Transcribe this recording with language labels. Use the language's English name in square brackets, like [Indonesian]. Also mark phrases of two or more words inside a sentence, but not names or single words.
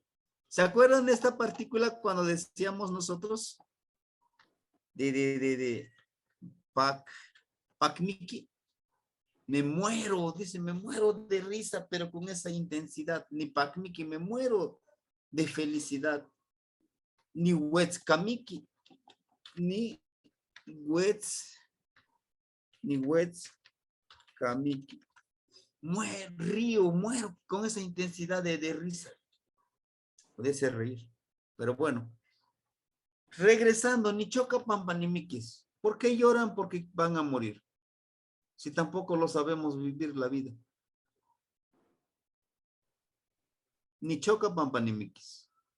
[Spanish] ¿Se acuerdan de esta partícula cuando decíamos nosotros? De pacmiki. Me muero, dice, me muero de risa, pero con esa intensidad. [Nahuatl languages] Ni pacmiki, [Spanish] me muero de felicidad. [Nahuatl languages] Ni huetzkamiki, ni huetzkamiki. [Spanish] Río, muero con esa intensidad de risa. Puede ser reír, pero bueno. Regresando, [Nahuatl languages] ni choca pampa ni miquis. [Spanish] ¿Por qué lloran? Porque van a morir. Si tampoco lo sabemos vivir la vida. [Nahuatl languages] Ni choca pampa ni miquis.